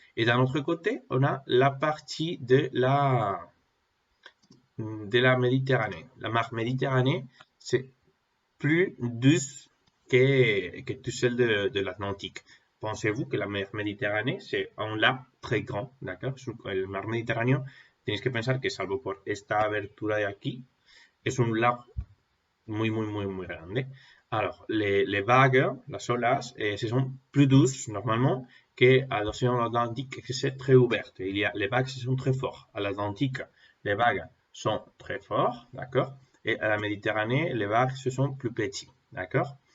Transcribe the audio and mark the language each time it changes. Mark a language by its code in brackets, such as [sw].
[fr] Et d'un autre côté, on a la partie de la Méditerranée. La mer Méditerranée, c'est plus douce que tout celle de l'Atlantique. Pensez-vous que la mer Méditerranée, c'est un lac très grand, d'accord? [es] El mar Mediterráneo, tenéis que pensar que salvo por esta abertura de aquí, es un lac muy, muy, muy, muy grande. [fr] Alors, les vagues, [es] las olas, [fr] ce sont plus douces normalement qu'à l'océan Atlantique, que c'est très ouvert. Les vagues sont très fortes. À l'Atlantique, les vagues sont très fortes, d'accord? Et à la Méditerranée, les vagues se sont plus petites, d'accord?